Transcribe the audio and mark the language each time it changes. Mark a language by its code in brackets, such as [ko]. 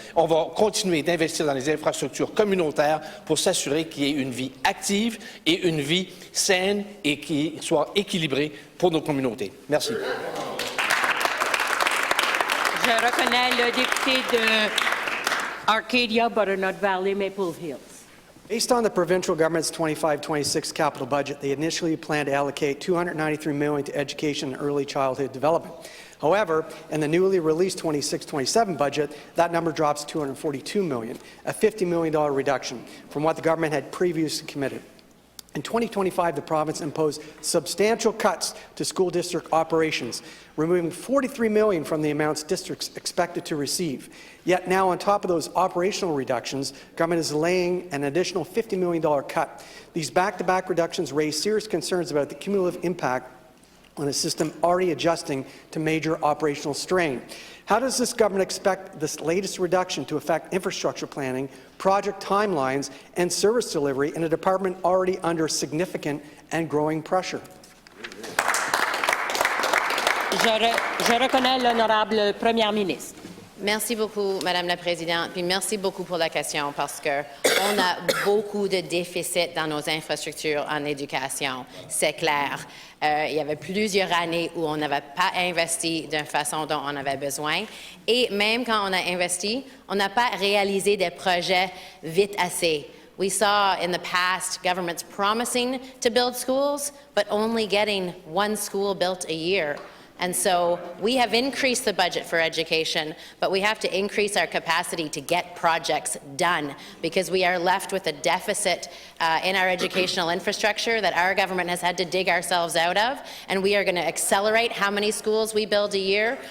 [fr] On va continuer d'investir dans les infrastructures communautaires pour s'assurer qu'il y ait une vie active et une vie saine et qui soit équilibrée pour nos communautés. Merci. Je reconnais le député de Arcadia, Butternut Valley, Maple Hills. [en] Based on the provincial government's 25-26 capital budget, they initially planned to allocate $293 million to education and early childhood development. However, in the newly released 26-27 budget, that number drops to $242 million, a $50 million reduction from what the government had previously committed. In 2025, the province imposed substantial cuts to school district operations, removing $43 million from the amounts districts expected to receive. Yet now, on top of those operational reductions, government is laying an additional $50 million cut. These back-to-back reductions raise serious concerns about the cumulative impact on a system already adjusting to major operational strain. How does this government expect this latest reduction to affect infrastructure planning, project timelines, and service delivery in a department already under significant and growing pressure? [fr] Je reconnais l'honorable première ministre. Merci beaucoup, Madame la Présidente, puis merci beaucoup pour la question parce qu'on a beaucoup de déficits dans nos infrastructures en éducation, c'est clair. Il y avait plusieurs années où on n'avait pas investi d'une façon dont on avait besoin et même quand on a investi, on n'a pas réalisé des projets vite assez. [en] We saw in the past governments promising to build schools, but only getting one school built a year. And so we have increased the budget for education, but we have to increase our capacity to get projects done because we are left with a deficit in our educational infrastructure that our government has had to dig ourselves out of, and we are going to accelerate how many schools we build a year.